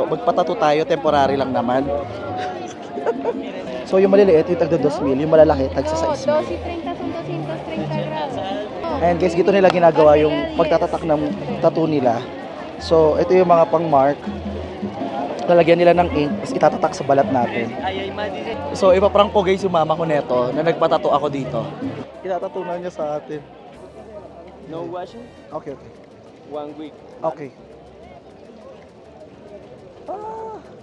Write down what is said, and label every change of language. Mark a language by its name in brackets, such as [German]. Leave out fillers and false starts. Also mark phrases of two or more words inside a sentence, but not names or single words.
[Filipino] Magpatato tayo, temporary lang naman. So yung maliliit, yung tagda 2,000, yung malalaki, tagsa 6,000. [Spanish] 230 son 230 gramos. [English] And guys, [Filipino] dito nila ginagawa yung pagtatatak ng tattoo nila. So ito yung mga pang-mark. Lalagyan nila ng ink, tapos itatatak sa balat natin. So ipaprank ko guys yung mama ko neto na nagpatato ako dito. Itatato na niya sa atin. [English] No washing? Okay, okay. 1 week. Okay. Ah.